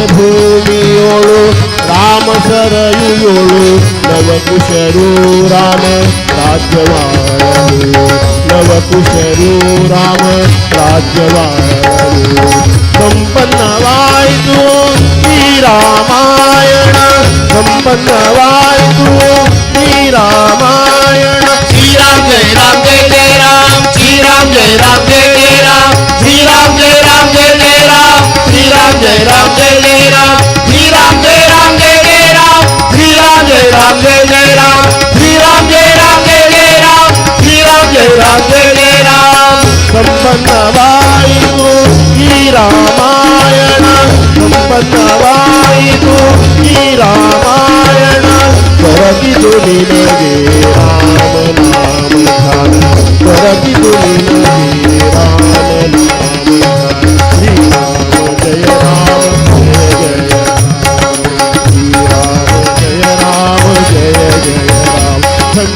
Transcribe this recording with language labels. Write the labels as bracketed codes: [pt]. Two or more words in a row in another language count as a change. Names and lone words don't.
[kn] ಭೂಮಿಯೋಳು ರಾಮ ಸರಯುಳು ನವಕುಶರು ರಾಮ ರಾಜ್ಯವಾಳಲು ನವಕುಶರು ರಾಮ ರಾಜ್ಯವಾಳಲು ಸಂಪನ್ನವಾಯಿತು ಈ ರಾಮಾಯಣ ಸಂಪನ್ನವಾಯಿತು ಈ ರಾಮಾಯಣ [hi] श्रीराम जय राम जय जय राम श्रीराम जय राम जय जय राम श्रीराम जय राम जय जय राम श्रीराम जय राम जय जय राम श्रीराम जय राम जय जय राम श्रीराम जय राम जय जय राम श्रीराम जय राम जय जय राम श्रीराम जय राम जय जय राम [kn] ಸಂಪನ್ನವಾಯಿತು ಈ ರಾಮಾಯಣ ಸಂಪನ್ನವಾಯಿತು ಈ ರಾಮಾಯಣ ದೊರಕಿತು ನಿನಗೆ ರಾಮ ನಾಮ ಧ್ಯಾನ ದೊರಕಿತು ನಿನಗೆ ರಾಮ ನಾಮ ಧ್ಯಾನ ಶ್ರೀರಾಮ ಜಯ ರಾಮ ಜಯ ಜಯ ಶ್ರೀರಾಮ ಜಯ ರಾಮ ಜಯ ಜಯ ರಾಮ ಧನ್ಯ